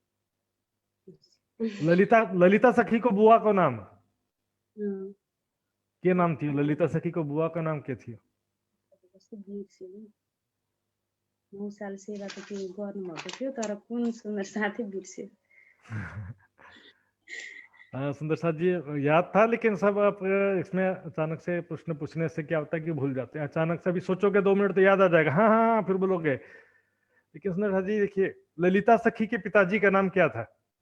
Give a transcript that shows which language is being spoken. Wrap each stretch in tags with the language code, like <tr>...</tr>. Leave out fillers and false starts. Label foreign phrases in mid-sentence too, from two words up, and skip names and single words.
<ne>ललिता, ललिता सखी को बुआ को नाम। के नाम थी ललिता सखी को बुआ</ne> <hi>का नाम क्या</hi> <ne>थियो? कस्तो बिर्सेँ नि 9 साल सेवा त के गर्नुभएको थियो तर कुन सुन्दर साथै बिर्सेँ।</ne> <hi>हाँ सुंदर साथ जी याद था, लेकिन सब आप इसमें अचानक से प्रश्न पूछने से क्या होता है कि भूल जाते हैं। अचानक से अभी सोचोगे 2 मिनट तो याद आ जाएगा, हाँ हाँ हाँ, फिर बोलोगे। लेकिन सुंदर साथ जी देखिए, ललिता सखी के पिताजी का नाम क्या था?</hi>